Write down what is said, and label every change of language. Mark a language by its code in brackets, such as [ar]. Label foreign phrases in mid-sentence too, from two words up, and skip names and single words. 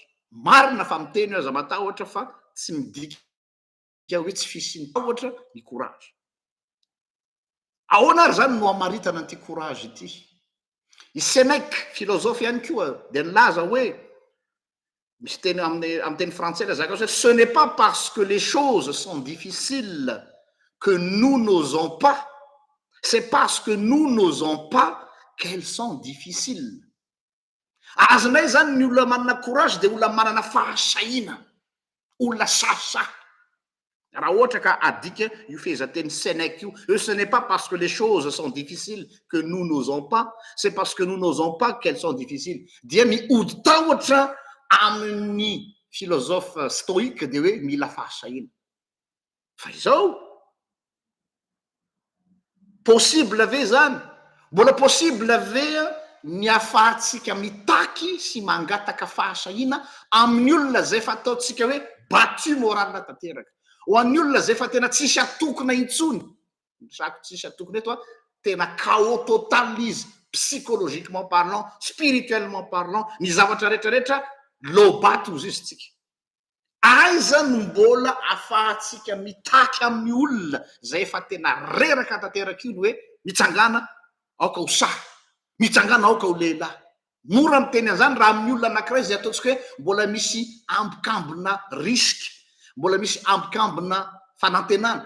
[mg] Marina fa miteny aza matahotra fa tsy midika hoe tsy fisy ny tahotra ny courage. Ahoana ary zany no amaritana an'ity courage ity? I Sénèque philosophe ihany koa de nilaza hoe misy teny amy teny français la zaka hoe [fr] ce n'est pas parce que les choses sont difficiles que nous n'osons pas, c'est parce que nous n'osons pas qu'elles sont difficiles. [mg] Azonay zany ny olona manana courage de olona manana fahasahina, olona sahisahy. Raha ohatra ka adika io fehezanteny Sénèque io, [fr] ce n'est pas parce que les choses sont difficiles que nous n'osons pas, c'est parce que nous n'osons pas qu'elles sont difficiles. [mg] Dia miody tahotra amin'ny [fr] philosophe stoïque [mg] de hoe mila fahasahina. Fa izao possible ve zany? Mbola possible ve ny ahafahantsika mitaky sy mangataka fahasahina amin'ny olona zay fa ataotsika hoe battu moralina tanteraka, ho an'ny olona zay fa tena tsisy atokona intsony. Sako tsisy atokona eto tena [fr] chaos total [mg] izy, [fr] psychologiquement parlant, spirituellement parlant, [mg] ny zavatra rehetrarehetra lobato ozy izy tsika. Aiza no mbola ahafahantsika mitaky amin'ny olona zay fa tena reraka tanteraka io ny hoe mitsangana aoka ho sahy, mitsangana aoka ho lehilahy. Mora miteny an'izany raha amin'ny olona anankiray zay ataontsika hoe mbola misy ambokambona riske, mbola misy ambokambona fanantenana.